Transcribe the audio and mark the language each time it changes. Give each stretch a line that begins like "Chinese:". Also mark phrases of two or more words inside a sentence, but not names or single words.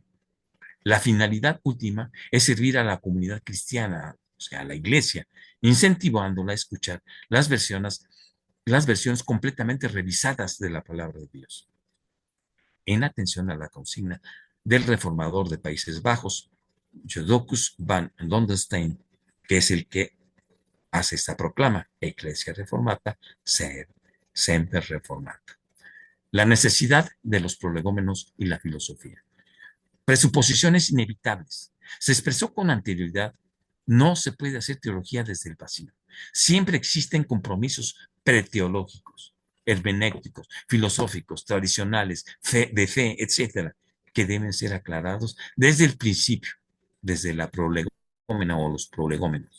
Spanish: La finalidad última es servir a la comunidad cristiana, o sea, a la iglesia, incentivándola a escuchar las versiones completamente revisadas de la palabra de Dios. En atención a la consigna del reformador de Países Bajos, Jodocus van Dondenstein, que es el que hace esta proclama:
Latin: Ecclesia Reformata, semper reformata.
Spanish: La necesidad de los prolegómenos y la filosofía. Presuposiciones inevitables. Se expresó con anterioridad: no se puede hacer teología desde el vacío. Siempre existen compromisos preteológicos, hermenéuticos, filosóficos, tradicionales, de fe, etcétera, que deben ser aclarados desde el principio, desde la prolegómena o los prolegómenos.